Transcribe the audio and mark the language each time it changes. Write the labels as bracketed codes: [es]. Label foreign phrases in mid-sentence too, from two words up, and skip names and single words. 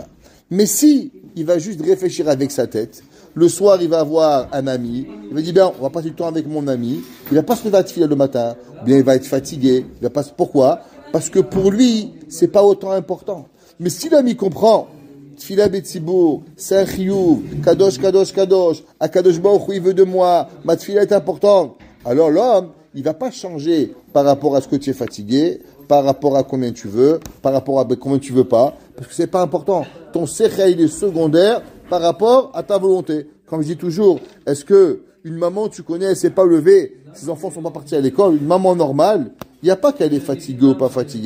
[fr] Mais si il va juste réfléchir avec sa tête, le soir il va avoir un ami, il va dire bien on va passer du temps avec mon ami, il va pas se lever à la tefila le matin, ou bien il va être fatigué, il va pas. Pourquoi? Parce que pour lui c'est pas autant important. Mais si l'ami comprend, [he] תפילה בציבור, [fr] c'est un [he] חיוב, קדוש, קדוש, קדוש, הקדוש ברוך הוא, [fr] il veut de moi, ma tfila est importante. Alors l'homme, il va pas changer par rapport à ce que tu es fatigué, par rapport à combien tu veux, par rapport à combien tu veux pas, parce que c'est pas important. Ton sechel, il est secondaire par rapport à ta volonté. Comme je dis toujours, est-ce que une maman, tu connais, elle s'est pas levée, ses enfants sont pas partis à l'école, une maman normale, il n'y a pas qu'elle est fatiguée ou pas fatiguée.